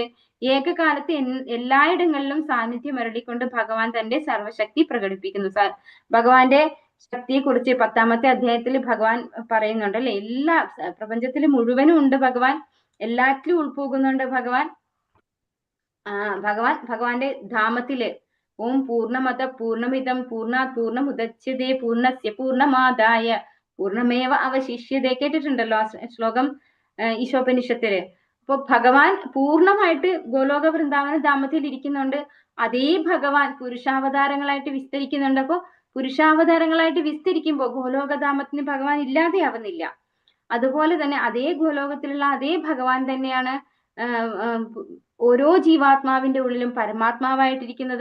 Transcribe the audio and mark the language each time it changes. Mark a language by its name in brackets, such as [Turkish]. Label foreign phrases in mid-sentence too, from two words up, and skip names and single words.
[Malayalam] ഏകകാലത്ത് എല്ലായിടങ്ങളിലും സാന്നിധ്യം അരുളിക്കൊണ്ട് ഭഗവാൻ തന്റെ സർവശക്തി പ്രകടിപ്പിക്കുന്നു. ഭഗവാന്റെ ശക്തിയെ കുറിച്ച് 10ാമത്തെ അധ്യായത്തിൽ ഭഗവാൻ പറയുന്നുണ്ട് അല്ലെ. എല്ലാ പ്രപഞ്ചത്തിൽ മുഴുവനും ഉണ്ട് ഭഗവാൻ, എല്ലാറ്റിലും ഉൾപ്പോകുന്നുണ്ട് ഭഗവാൻ. ഭഗവാന്റെ ധാമത്തില് [Sanskrit] ഓം പൂർണ്ണമത പൂർണ്ണമിതം പൂർണ്ണാത് പൂർണ്ണമുദച്യതേ പൂർണ്ണസ്യ പൂർണ്ണമാദായ പൂർണ്ണമേവ അവശിഷ്യതേ. [Malayalam] കേട്ടിട്ടുണ്ടല്ലോ ആ ശ്ലോകം ഈശോപനിഷത്തില്. അപ്പൊ ഭഗവാൻ പൂർണ്ണമായിട്ട് ഗോലോക വൃന്ദാവന ധാമത്തിൽ ഇരിക്കുന്നുണ്ട്. അതേ ഭഗവാൻ പുരുഷാവതാരങ്ങളായിട്ട് വിസ്തരിക്കുന്നുണ്ട്. അപ്പൊ പുരുഷാവതാരങ്ങളായിട്ട് വിസ്തരിക്കുമ്പോ ഗോലോകധാമത്തിന് ഭഗവാൻ ഇല്ലാതെയാവുന്നില്ല. അതുപോലെ തന്നെ അതേ ഗോലോകത്തിലുള്ള അതേ ഭഗവാൻ തന്നെയാണ് ഓരോ ജീവാത്മാവിന്റെ ഉള്ളിലും പരമാത്മാവായിട്ടിരിക്കുന്നത്.